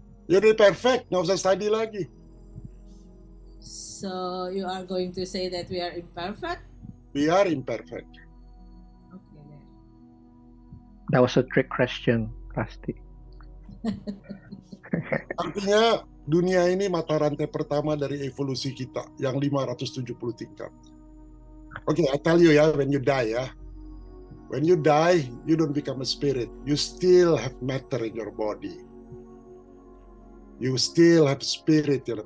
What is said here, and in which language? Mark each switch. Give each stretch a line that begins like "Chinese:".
English: You're perfect,
Indonesian: nggak usah
English: study lagi. So you are going to say that we are imperfect? We are imperfect. Okay. Then. That was a trick question, pasti.
Indonesian: Artinya dunia ini mata rantai pertama dari evolusi kita yang 570 tingkat.
English: Oke, I tell you ya, when you die ya. When you die, you don't become a spirit. You still have matter in your body. You still have spirit, ya.